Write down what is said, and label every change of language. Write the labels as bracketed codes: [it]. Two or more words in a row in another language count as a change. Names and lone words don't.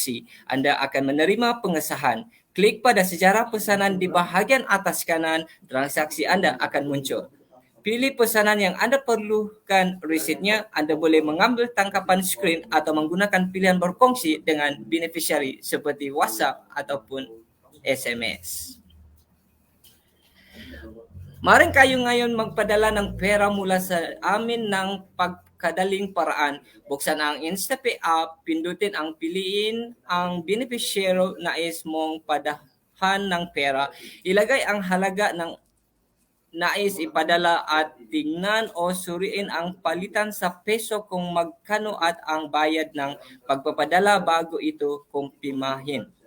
[ms] Anda akan menerima pengesahan. Klik pada sejarah pesanan di bahagian atas kanan, transaksi Anda akan muncul. Pilih pesanan yang Anda perlukan resitnya. Anda boleh mengambil tangkapan skrin atau menggunakan pilihan berkongsi dengan beneficiary seperti WhatsApp ataupun SMS. [tl] Maring kayo ngayon magpadala ng pera mula sa amin ng pagkadaling paraan. Buksan ang Instapay app, pindutin ang piliin ang beneficiary na nais mong padahan ng pera. Ilagay ang halaga ng nais ipadala at tingnan o suriin ang palitan sa peso kung magkano at ang bayad ng pagpapadala bago ito kumpimahin.